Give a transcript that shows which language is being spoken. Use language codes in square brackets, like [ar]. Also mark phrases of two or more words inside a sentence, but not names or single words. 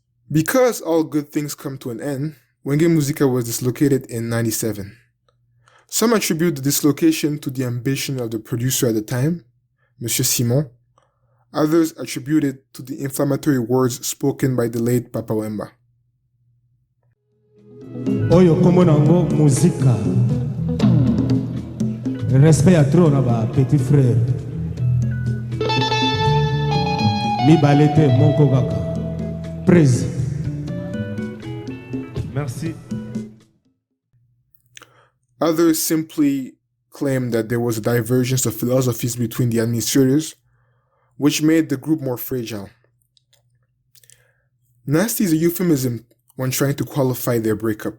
[en] Because all good things come to an end, Wenge Musica was dislocated in 97. Some attribute the dislocation to the ambition of the producer at the time, Monsieur Simon. Others attribute it to the inflammatory words spoken by the late Papa Wemba. [ln] Oyo kombo nango muzika. Respect à trop na ba [fr] petit frère. [ln] Mi balete monko kaka. [en] Praise. [fr] Merci. [en] Others simply claim that there was a divergence of philosophies between the administrators, which made the group more fragile. Nasty is a euphemism when trying to qualify their breakup.